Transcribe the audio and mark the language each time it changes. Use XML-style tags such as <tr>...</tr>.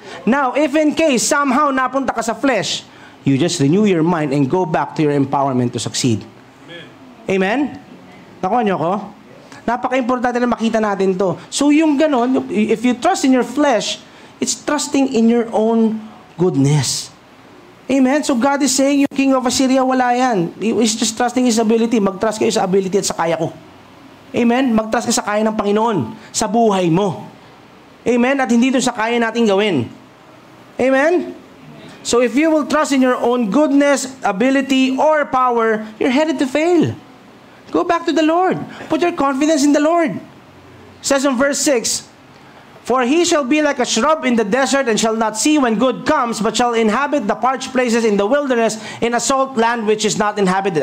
<en>Now, if in case somehow napunta ka sa flesh, you just renew your mind and go back to your empowerment to succeed. Amen?</en> <tl>Nakuha niyo ako? Napaka-importante na makita natin to. So yung ganon,</tl> <en>if you trust in your flesh, it's trusting in your own goodness. Amen? So God is saying, yung King of Assyria,</en> <tl>wala yan.</tl> <en>He's just trusting His ability.</en> <tl>Mag-trust kayo sa ability at sa kaya ko. Amen? Mag-trust kayo sa kaya ng Panginoon, sa buhay mo. Amen? At hindi ito sa kaya natin gawin. Amen?</tl> <en>So if you will trust in your own goodness, ability, or power, you're headed to fail. Go back to the Lord. Put your confidence in the Lord. It says in verse 6, For he shall be like a shrub in the desert and shall not see when good comes, but shall inhabit the parched places in the wilderness in a salt land which is not inhabited.</en>